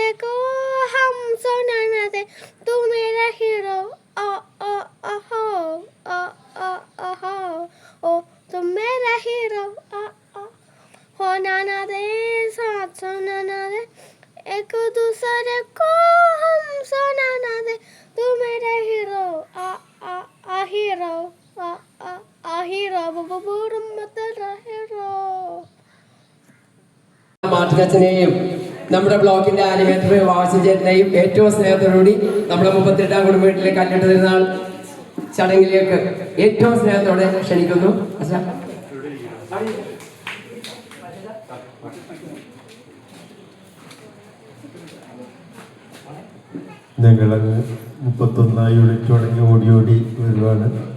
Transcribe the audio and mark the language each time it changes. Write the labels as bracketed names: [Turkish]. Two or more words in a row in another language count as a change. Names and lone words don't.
[Hindi] को हम सोना ना दे तू मेरा हीरो ओ ओ ओ हो ओ हो ओ तू मेरा हीरो ओ ओ होना ना दे साथ सोना ना दे एक दूसरे को हम सोना ना दे तू मेरा हीरो आ हीरो आ हीरो बबूर मत हीरो [Malayalam] മാർട്ടിനച്ഛനെയും നമ്മുടെ ബ്ലോക്കിന്റെ ആനിമേറ്റർ വാസചേട്ടനെയും ഏറ്റവും സ്നേഹത്തോടുകൂടി നമ്മുടെ 38-ാം കുടുംബത്തിലെ കല്ലിട്ട് തിരുനാൾ ചടങ്ങിലേക്ക് ഏറ്റവും സ്നേഹത്തോടെ ക്ഷണിക്കുന്നു. ഞങ്ങളങ്ങ് 31 യൂണിറ്റ് തുടങ്ങി ഓടി വരുവാണ്.